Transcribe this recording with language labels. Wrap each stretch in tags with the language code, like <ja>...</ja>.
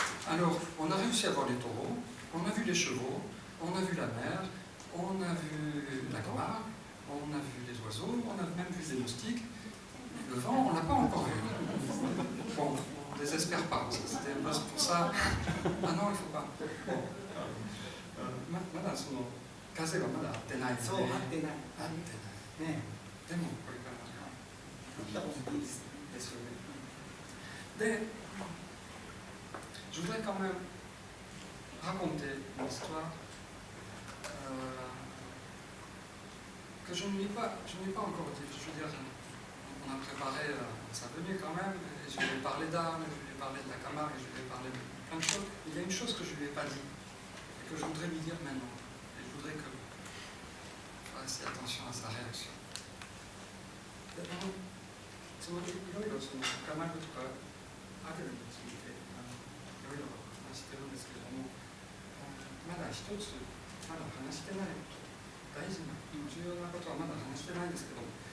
<fr>Alors, on a réussi à voir les taureaux, on a vu les chevaux, on a vu la mer, on a vu la Camargue, on a vu les oiseaux, on a même vu des moustiques. Le vent, on ne l'a pas encore vu. Bon, on ne désespère pas, c'était un peu pour ça. Ah non, il ne faut pas. Bon.</fr> <ja>まだその風がまだ合ってないので、そう合ってない合ってない。ねでもこれから来た方がいいですですよね。</ja> <fr>で、je voudrais quand même raconter une histoire que je n'ai pas encore dit. Je veux dire, on a préparé sa venue quand même, et je lui ai parlé d'Arles, je lui ai parlé de la Camargue, et je lui ai parlé de plein de choses. Il y a une chose que je ne lui ai pas dit, et que je voudrais lui dire maintenant. Et je voudrais que vous fassiez attention à sa réaction.</fr> <ja>そのいろいろそのカマルとかアデルについていろいろ話してるんですけれども、まだ一つまだ話してない大事な重要なことはまだ話してないんですけども、</ja>